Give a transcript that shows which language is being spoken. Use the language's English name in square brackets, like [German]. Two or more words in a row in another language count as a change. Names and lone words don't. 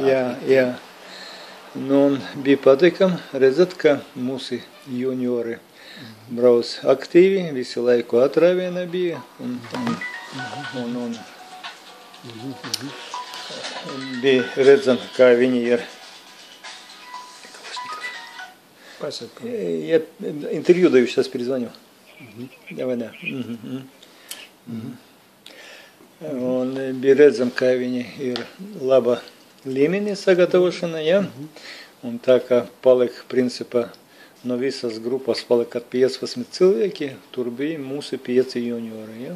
[Latvian] Un bija patīkam redzēt, ka mūsu juniori brauc aktīvi, visi laiku atrāviena bija, un bija redzam, kā viņi ir. [Russian] Я интервью даю, сейчас перезвоню. Давай, да. [Latvian] Un bija redzam, ka viņi ir laba līmenī sagatavošana, un tā kā palika, principā, no visas grupas palika 15 cilvēki, tur bija mūsu 5 juniori,